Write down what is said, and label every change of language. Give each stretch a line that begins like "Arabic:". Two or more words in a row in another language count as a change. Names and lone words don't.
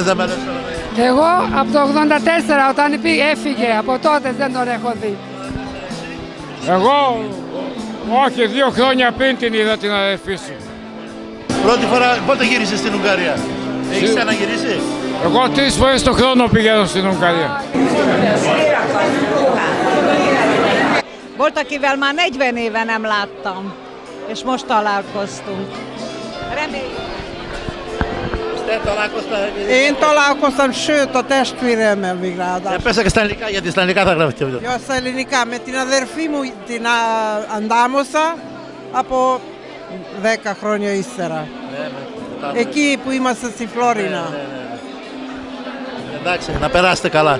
Greek: Εγώ από το 84 όταν έφυγε, από τότε δεν τον έχω δει. Εγώ, όχι, 2 χρόνια πριν την είδα την αδερφή σου. Πρώτη φορά, πότε γύρισες στην Ουγγαρία? Έχεις ξαναγυρίσει? Εγώ 3 φορές το χρόνο πηγαίνω στην Ουγγαρία.
Hungarian: Volt, akivel már 40 éve nem láttam, és most találkoztunk. Reméljük. Én találkoztam, sőt a testvéremmel még ráadásul.
Greek: Πέσακα στα ελληνικά, γιατί στα ελληνικά θα γράφει αυτό. Ja, στα ελληνικά, με την αδερφή μου την αντάμωσα από 10 χρόνια ύστερα. Εκεί που είμαστε στη Φλόρινα. Εντάξει, να περάσετε καλά.